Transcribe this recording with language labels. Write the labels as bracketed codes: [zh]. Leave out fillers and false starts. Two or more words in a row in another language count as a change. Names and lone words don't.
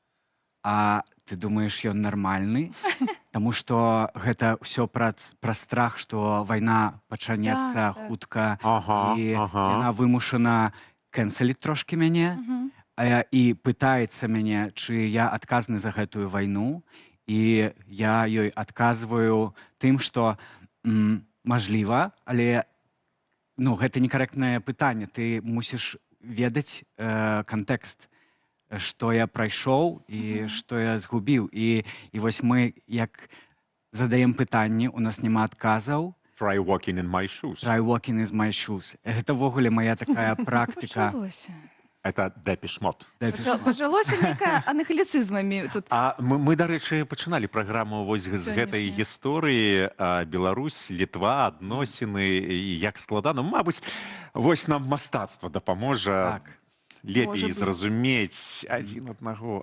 [be] А ты думаеш, ён нармальны?» Таму што гэта ўсё пра страх, што вайна пачанецца хутка, і яна вымушана кэнселіць трошкі мяне, і пытаецца мяне, чы я адказны за гэтую вайну, і я ёй адказваю тым, што мажліва, але гэта некарэктнае пытанне. Ты мусіш ведаць кантэкст, што я прайшоў і што я згубіў. І вось мы, як задаем пытанні, у нас няма адказаў. [en] Try walking in my shoes. Try walking in my shoes. [be] Гэта ввогуле моя такая практыка. [ru] Это Depeche Mode. [be] Пачалося некая анахаліцызмамі тут. А мы, дарэчы, пачыналі праграму вось з гэтай гісторыі. Беларусь, Літва, адносіны, і як складана. Мабыць, вось нам мастацтва дапаможа лепей зразумець адзін аднаго.